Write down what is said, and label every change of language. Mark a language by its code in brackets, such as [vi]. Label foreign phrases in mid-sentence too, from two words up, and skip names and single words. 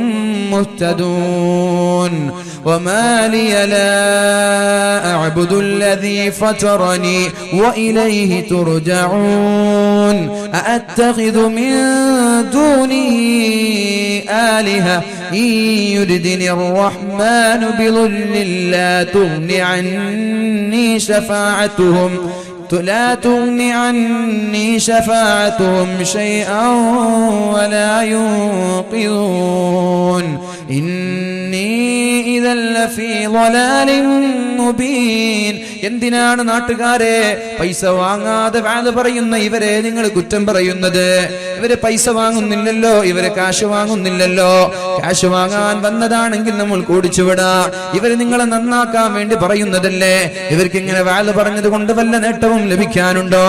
[ar] مهتدون وما لي لا أعبد الذي فطرني وإليه ترجعون أأتخذ من دونه آلهة إن يردني الرحمن بضر لا تغن عني شفاعتهم شيئا ولا ينقذون إني إذا لفي ضلال مبين. [ml] എന്തിനാണ് നാട്ടുകാരെ പൈസ വാങ്ങാതെ വാദ പറയുന്ന ഇവരെ നിങ്ങൾ കുറ്റം പറയുന്നത്? ഇവര് പൈസ വാങ്ങുന്നില്ലല്ലോ, ഇവര് കാശ് വാങ്ങുന്നില്ലല്ലോ. കാശ് വാങ്ങാൻ വന്നതാണെങ്കിൽ നമ്മൾ ഓടിച്ചുവിടാം. ഇവര് നിങ്ങളെ നന്നാക്കാൻ വേണ്ടി പറയുന്നതല്ലേ? ഇവർക്ക് ഇങ്ങനെ വാദ പറഞ്ഞത് കൊണ്ട് വല്ല നേട്ടവും ലഭിക്കാനുണ്ടോ?